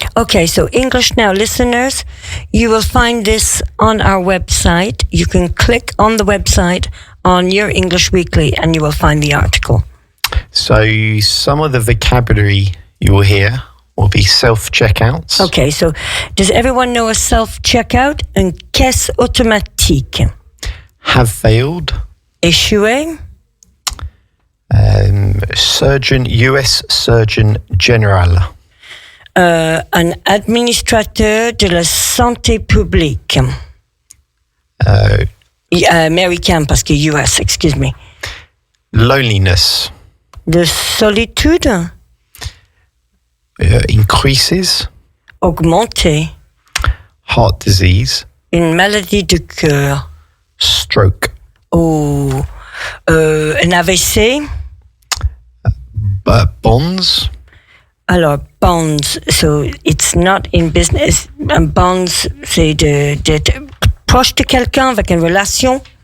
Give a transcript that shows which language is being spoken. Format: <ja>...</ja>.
<en>Okay, so English Now listeners, you will find this on our website. You can click on the website on Your English Weekly and you will find the article. So some of the vocabulary you will hear will be self-checkouts. Okay, so does everyone know a self-checkout?</en> <fr>Une caisse automatique.</fr> <en>Have failed.</en> <fr>Échoué.</fr> <en>US Surgeon General.</en> <fr>Un administrateur de la santé publique. Américain, parce que US,</fr> <en>excuse me. Loneliness.</en> <fr>De solitude.</fr> <en>Increases.</en> <fr>Augmenter.</fr> <en>Heart disease.</en> <fr>Une maladie de cœur.</fr> <en>Stroke.</en> <fr>Oh, un AVC.</fr> <en>Bonds. Alors, bonds, so it's not in business.</en> <fr>Bonds, c'est d'être proche de quelqu'un avec une relation.</fr>